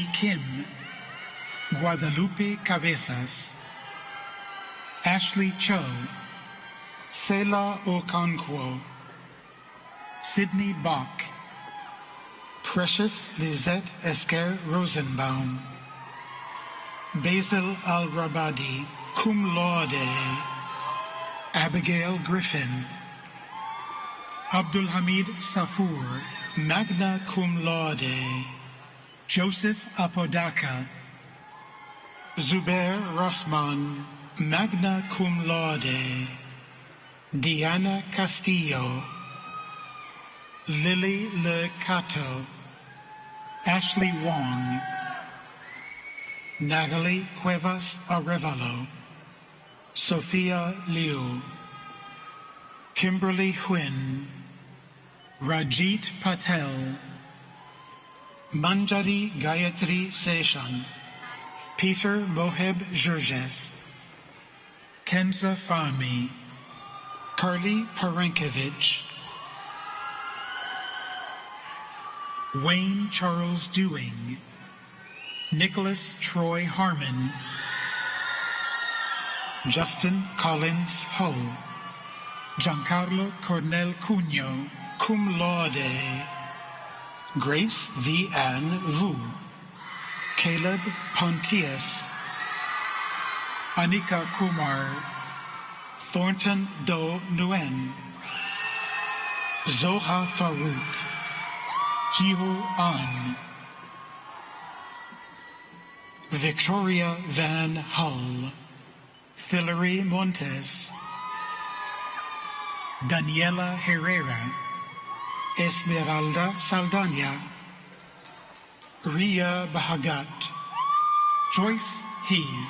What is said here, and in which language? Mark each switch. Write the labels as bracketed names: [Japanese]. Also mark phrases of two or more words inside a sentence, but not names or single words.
[English] Kim, Guadalupe Cabezas, Ashley Cho, Sela Okonkwo, Sydney Bach, Precious Lizette Esker Rosenbaum, Basil Al-Rabadi, [Latin] cum laude, [English] Abigail Griffin, Abdul Hamid Safur, [Latin] magna cum laude, [English] Joseph Apodaca, Zubair Rahman, [Latin] magna cum laude, [English] Diana Castillo, Lily Le Cato, Ashley Wong, Natalie Cuevas Arevalo, Sophia Liu, Kimberly Huynh, Rajit Patel, Manjari Gayatri Seshan, Peter Moheb Jurges, Kenza Fahmy, Carly Parenkevich, Wayne Charles Dewing, Nicholas Troy Harmon, Justin Collins Ho, Giancarlo Cornel Cunho, [Latin] cum laude, [English] Grace V. Ann Vu, Caleb Pontius, Anika Kumar, Thornton Do Nguyen, Zoha Farouk, Jiho An, Victoria Van Hull, Hilary Montes, Daniela Herrera, Esmeralda Saldana, Ria Bahagat, Joyce He,